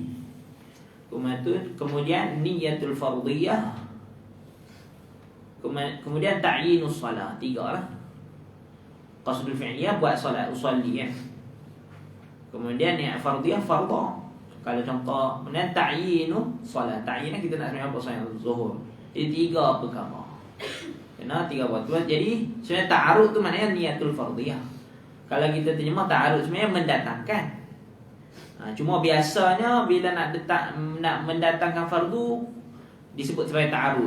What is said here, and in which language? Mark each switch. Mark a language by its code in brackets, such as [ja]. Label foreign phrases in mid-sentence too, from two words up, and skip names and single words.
[ms] Kemudian [ar] نية الفرضية. [ms] Kemudian [ar] تعيين الصلاة. [ms] 3 lah. [ar] قصد الفعلية [ms] buat solat, usalli kan. Kemudian niat fardhiyah, fardha. Kalau contoh, kemudian [ar] تعيين الصلاة. [ms] Ta'yin kita nak sembahyang solat zuhur. Jadi 3 perkara. Kena 3 perkara. Jadi sebenarnya ta'arud tu maknanya [ar] نية الفرضية. [ms] Kalau kita terjemah ta'arud sebenarnya mendatangkan. Cuma biasanya bila nak mendatangkan fardu disebut sebagai ta'arud.